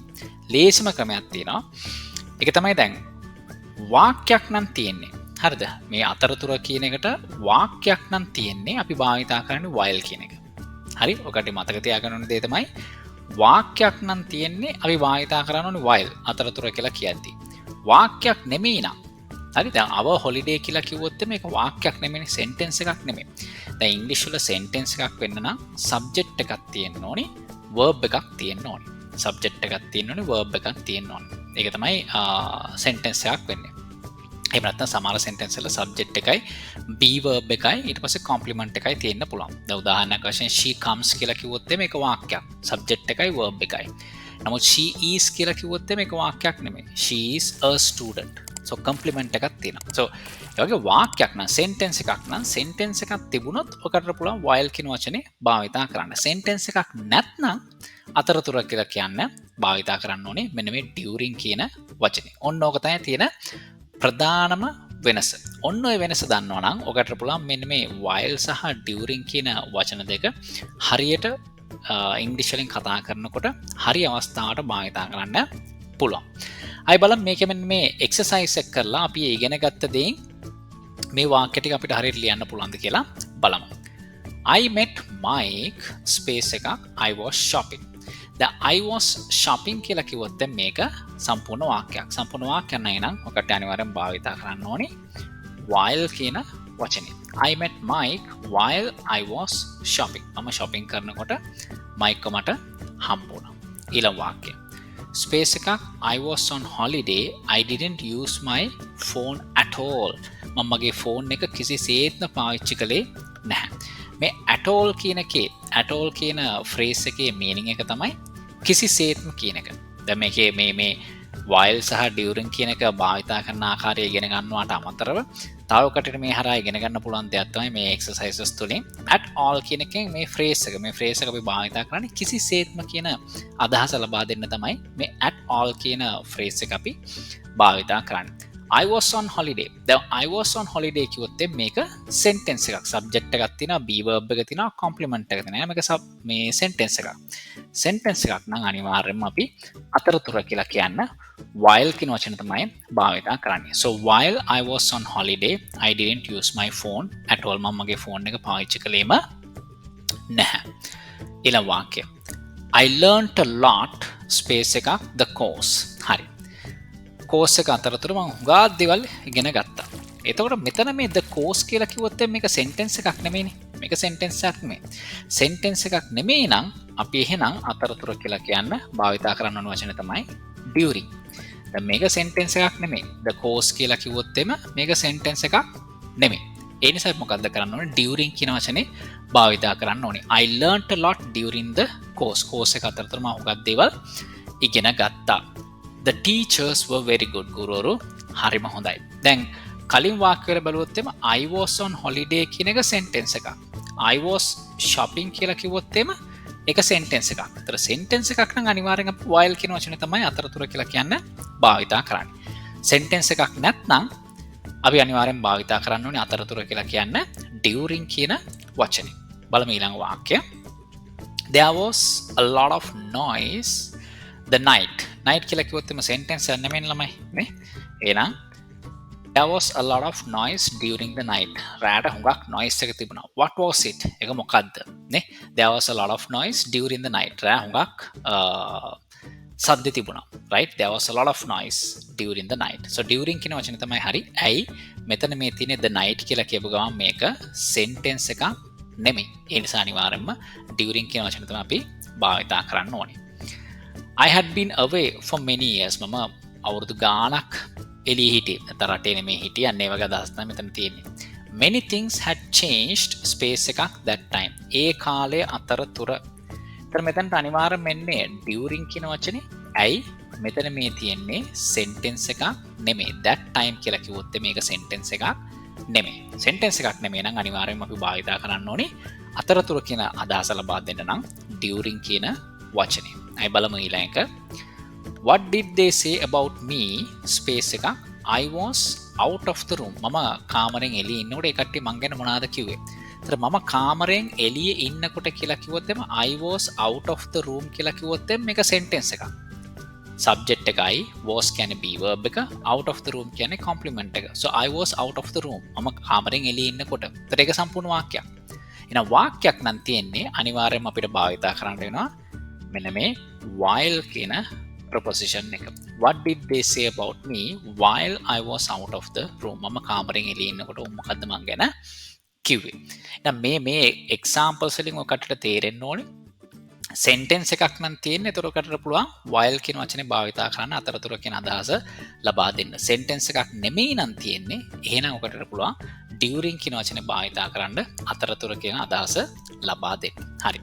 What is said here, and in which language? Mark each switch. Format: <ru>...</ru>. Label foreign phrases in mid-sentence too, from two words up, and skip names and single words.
<si>ලේසිම ක්‍රමයක් තියෙනවා. ඒක තමයි දැන් වාක්‍යයක් නම් තියෙන්නේ. හරිද? මේ අතරතුර කියන එකට වාක්‍යයක් නම් තියෙන්නේ අපි භාවිතා කරන්නේ while කියන එක. හරි? ඔකට මතක තියාගන්න ඕනේ දේ තමයි වාක්‍යයක් නම් තියෙන්නේ අපි භාවිතා කරන්න ඕනේ while අතරතුර කියලා කියද්දි. වාක්‍යයක් නෙමෙයි නම් හරි දැන්</si> <en>our holiday</en> <si>කියලා කිව්වොත් මේක වාක්‍යයක් නෙමෙයි sentence එකක් නෙමෙයි. දැන් ඉංග්‍රීසි වල sentence එකක් වෙන්න නම් subject එකක් තියෙන්න ඕනේ, verb එකක් තියෙන්න ඕනේ. subject එකක් තියෙන්න ඕනේ, verb එකක් තියෙන්න ඕනේ. ඒක තමයි sentence එකක් වෙන්නේ. එහෙම නැත්නම් සමහර sentence වල subject එකයි</si> <en>be verb</en> <si>එකයි ඊට පස්සේ complement එකයි තියෙන්න පුළුවන්. දැන් උදාහරණයක් වශයෙන්</si> <en>she comes</en> <si>කියලා කිව්වොත් මේක වාක්‍යයක්. subject එකයි verb එකයි. නමුත්</si> <en>she is</en> <si>කියලා කිව්වොත් මේක වාක්‍යයක් නෙමෙයි.</si> <en>she is a student. so complement</en> <si>එකක් තියෙනවා. so ඒ වගේ වාක්‍යයක් නම් sentence එකක් නම් sentence එකක් තිබුණොත් ඔකට පුළුවන් while කියන වචනේ භාවිතා කරන්න. sentence එකක් නැත්නම් අතරතුර කියලා කියන්න භාවිතා කරන්න ඕනේ මෙන්න මේ during කියන වචනේ. ඔන්න ඕක තමයි තියෙන ප්‍රධානම වෙනස. ඔන්න ඔය වෙනස දන්නවා නම් ඔකට පුළුවන් මෙන්න මේ while සහ during කියන වචන දෙක හරියට ඉංග්‍රීසි වලින් කතා කරනකොට හරි අවස්ථාවට භාවිතා කරන්න පුළුවන්. අය බලමු මේක මෙන්න මේ එක්සර්සයිස් එක කරලා අපි ඉගෙන ගත්ත දේෙන් මේ වාක්‍ය ටික අපිට හරියට ලියන්න පුළුවන්ද කියලා බලමු.</si> <en>I met Mike space එකක් I was shopping.</en> <si>දැන්</si> <en>I was shopping</en> <si>කියලා කිව්වොත් දැන් මේක සම්පූර්ණ වාක්‍යයක්. සම්පූර්ණ වාක්‍යයක් නෑ නම් ඔකට අනිවාර්යෙන් භාවිතා කරන්න ඕනේ while කියන වචනේ.</si> <en>I met Mike while I was shopping.</en> <si>මම shopping කරනකොට Mike මට හම්බ වුණා. ඊළඟ වාක්‍යය.</si> <en>Space එකක් I was on holiday I didn't use my phone at all.</en> <si>මම මගේ ෆෝන් එක කිසිසේත්ම පාවිච්චි කළේ නැහැ. මේ</si> <en>at all</en> <si>කියන එකේ</si> <en>at all</en> <si>කියන phrase එකේ meaning එක තමයි කිසිසේත්ම කියන එක. දැන් මේකේ මේ while සහ during කියන එක භාවිතා කරන ආකාරය ඉගෙන ගන්නවට අමතරව තව කටට මේ හරහා ඉගෙන ගන්න පුළුවන් දෙයක් තමයි මේ exercises තුලින්</si> <en>at all</en> <si>කියන එකෙන් මේ phrase එක අපි භාවිතා කරන්නේ කිසිසේත්ම කියන අදහස ලබා දෙන්න තමයි මේ</si> <en>at all</en> <si>කියන phrase එක අපි භාවිතා කරන්නේ.</si> <en>I was on holiday. දැන් I was on holiday</en> <si>කිව්වොත් මේක</si> <en>sentence එකක්.</en> <si>subject එකක් තියෙනවා,</si> <en>be verb</en> <si>එක තියෙනවා, complement එක තියෙනවා. මේක මේ sentence එකක්. sentence එකක් නම් අනිවාර්යයෙන්ම අපි අතරතුර කියලා කියන්න while කියන වචන තමයි භාවිතා කරන්නේ.</si> <en>So while I was on holiday I didn't use my phone at all.</en> <si>මම මගේ ෆෝන් එක පාවිච්චි කළේම නැහැ. ඊළඟ වාක්‍යය.</si> <en>I learnt a lot space එකක් the course.</en> <si>හරි. course එක අතරතුර මම හුඟා දේවල් ඉගෙන ගත්තා. එතකොට මෙතන මේ</si> <en>the course</en> <si>කියලා කිව්වොත් මේක sentence එකක් නෙමෙයිනේ. මේක sentence එකක් නෙමෙයි. sentence එකක් නෙමෙයි නම් අපි එහෙනම් අතරතුර කියලා කියන්න භාවිතා කරන්න ඕන වචන තමයි during. දැන් මේක sentence එකක් නෙමෙයි.</si> <en>the course</en> <si>කියලා කිව්වොත් මේක sentence එකක් නෙමෙයි. ඒ නිසා මොකද්ද කරන්න ඕනේ? during කියන වචනේ භාවිතා කරන්න ඕනේ.</si> <en>I learnt a lot during the course</en> <si>එක අතරතුර මම හුඟක් දේවල් ඉගෙන ගත්තා.</si> <en>The teachers were very good.</en> <si>ගුරුවරු හරිම හොඳයි. දැන් කලින් වාක්‍යවල බලුවොත් එම</si> <en>I was on holiday</en> <si>කියන එක sentence එකක්.</si> <en>I was shopping</en> <si>කියලා කිව්වොත් එම එක sentence එකක්. ඒතර sentence එකක් නම් අනිවාර්යෙන් අපි while කියන වචනේ තමයි අතරතුර කියලා කියන්න භාවිතා කරන්නේ. sentence එකක් නැත්නම් අපි අනිවාර්යෙන් භාවිතා කරන්න ඕනේ අතරතුර කියලා කියන්න during කියන වචනේ. බලමු ඊළඟ වාක්‍යය.</si> <en>There was a lot of noise the night. night</en> <si>කියලා කිව්වොත් එම</si> <en>sentence</en> <si>එක නෙමෙයි ළමයි නේ. එහෙනම්</si> <en>there was a lot of noise during the night.</en> <si>රාට හුඟක් noise එක තිබුණා.</si> <en>What was it?</en> <si>ඒක මොකද්ද? නේ.</si> <en>There was a lot of noise during the night.</en> <si>රා හුඟක් සද්ද තිබුණා.</si> <en>right? There was a lot of noise during the night.</en> <si>so during කියන වචනේ තමයි හරි. ඇයි මෙතන මේ තියෙන</si> <en>the night</en> <si>කියලා කියපු ගමන් මේක sentence එකක් නෙමෙයි. ඒ නිසා අනිවාර්යයෙන්ම during කියන වචනේ තමයි අපි භාවිතා කරන්න ඕනේ.</si> <en>I had been away for many years.</en> <si>මම අවුරුදු ගාණක් එළියේ හිටියේ. නැත්නම් රටේ නෙමෙයි හිටියේ. අන්න ඒ වගේ අදහස් තමයි මෙතන තියෙන්නේ.</si> <en>Many things had changed space එකක් that time.</en> <si>ඒ කාලය අතරතුර. ඒතර මෙතනට අනිවාර්යයෙන් මෙන්නේ during කියන වචනේ ඇයි මෙතන මේ තියෙන්නේ sentence එකක් නෙමෙයි.</si> <en>that time</en> <si>කියලා කිව්වොත් මේක sentence එකක් නෙමෙයි. sentence එකක් නෙමෙයි නම් අනිවාර්යයෙන්ම අපි භාවිතා කරන්න ඕනේ අතරතුර කියන අදහස ලබා දෙන්න නම් during කියන වචනේ. අය බලමු ඊළඟ එක.</si> <en>What did they say about me? space එකක් I was out of the room.</en> <si>මම කාමරෙන් එළියේ ඉන්නකොට ඒ කට්ටිය මං ගැන මොනවද කිව්වේ? ඒතර මම කාමරෙන් එළියේ ඉන්නකොට කියලා කිව්වොත් එම</si> <en>I was out of the room</en> <si>කියලා කිව්වොත් මේක sentence එකක්.</si> <en>subject එකයි was කියන්නේ be verb එක, out of the room කියන්නේ complement එක. so I was out of the room.</en> <si>මම කාමරෙන් එළියේ ඉන්නකොට. ඒතර ඒක සම්පූර්ණ වාක්‍යයක්. එහෙනම් වාක්‍යයක් නම් තියෙන්නේ අනිවාර්යයෙන්ම අපිට භාවිතා කරන්න වෙනවා මෙන්න මේ while කියන preposition එක.</si> <en>What did they say about me while I was out of the room?</en> <si>මම කාමරෙන් එළියේ ඉන්නකොට මොකද්ද මං ගැන කිව්වේ? එහෙනම් මේ examples වලින් ඔකට තේරෙන්න ඕනේ sentence එකක් නම් තියෙන්නේ. ඒතර ඔකට පුළුවන් while කියන වචනේ භාවිතා කරන්න අතරතුර කියන අදහස ලබා දෙන්න. sentence එකක් නෙමෙයි නම් තියෙන්නේ. එහෙනම් ඔකට පුළුවන් during කියන වචනේ භාවිතා කරන්න අතරතුර කියන අදහස ලබා දෙන්න. හරි.</si>